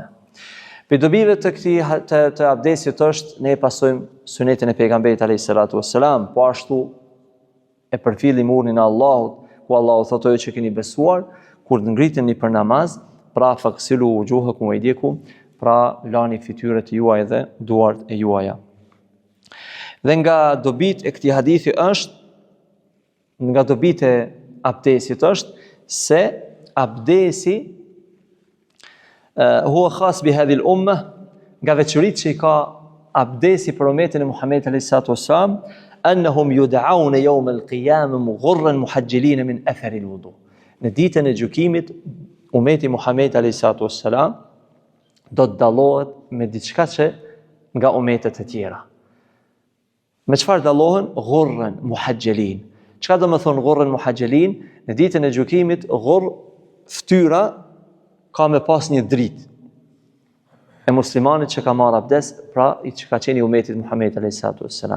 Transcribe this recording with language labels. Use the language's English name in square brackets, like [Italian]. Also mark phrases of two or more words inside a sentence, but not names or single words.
[Albanian] Për dobive të të abdesit është, ne pasojmë sunetin e pejgamberit [Arabic] عليه الصلاة والسلام, [Albanian] po ashtu e përfillim urnin e Allahut, ku Allahu thotë që keni besuar, kur të ngriteni për namaz, pra [Arabic] فاغسلوا وجوهكم وأيديكم, [Albanian] pra lani fytyrat juaj dhe duart e juaja. Dhe nga dobit e këtij hadithi është, nga dobit e abdesit është se abdesi [Arabic] هو خاص بهذه الأمة, [Albanian] nga veçoritë që i ka abdesi për ummetin e Muhamedit [Arabic] عليه الصلاة والسلام, أنهم يدعون يوم القيامة غرا محجلين من آثار الوضوء. [Albanian] Në ditën e gjykimit, ummeti Muhamedit [Arabic] عليه الصلاة والسلام [Albanian] do të dallohet me diçka që nga ummetet e tjera. Me çfarë dallohen? [Arabic] غرا محجلين. [Albanian] Çka do të thonë [Arabic] غرا محجلين? [Albanian] Në ditën e gjykimit, ghurr, fytyra ka me pas një dritë e muslimanit që ka marrë abdes, pra i që ka qenë i umetit Muhamedit [Arabic] عليه الصلاة والسلام.